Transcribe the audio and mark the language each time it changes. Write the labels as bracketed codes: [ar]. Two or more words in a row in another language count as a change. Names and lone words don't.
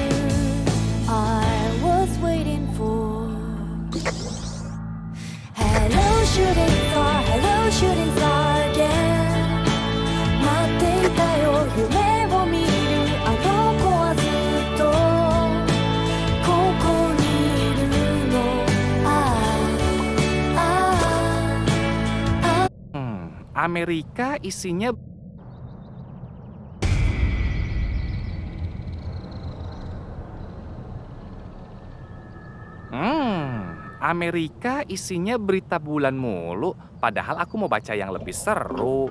[en] Hello shooting star, hello shooting star again. [ja] 待っていたよ夢を見るあの子はずっとここにいるの。 [id] Amerika isinya Amerika isinya berita bulan mulu, padahal aku mau baca yang lebih seru.